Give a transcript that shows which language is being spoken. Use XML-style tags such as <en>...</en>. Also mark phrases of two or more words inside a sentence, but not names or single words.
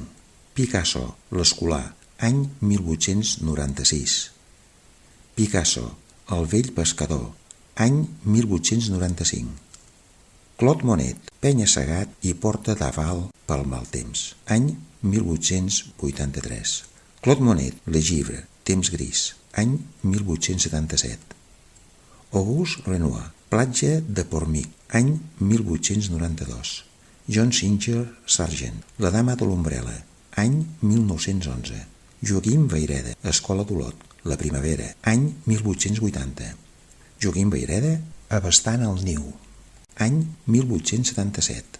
<ca>Picasso, L'escolà, any 1896. Picasso, El vell pescador, any 1895. Claude Monet, Penya-segat i porta d'aval pel mal temps, any 1883. Claude Monet, Le Givre, Temps gris, any 1877. Auguste Renoir, Platja de Pormic, any 1892. John Singer Sargent, La dama de l'ombrela, any 1911. Joaquim Vayreda, Escola d'Olot, La primavera, any 1880. Joaquim Vayreda, Abastant el niu, any 1877.</ca>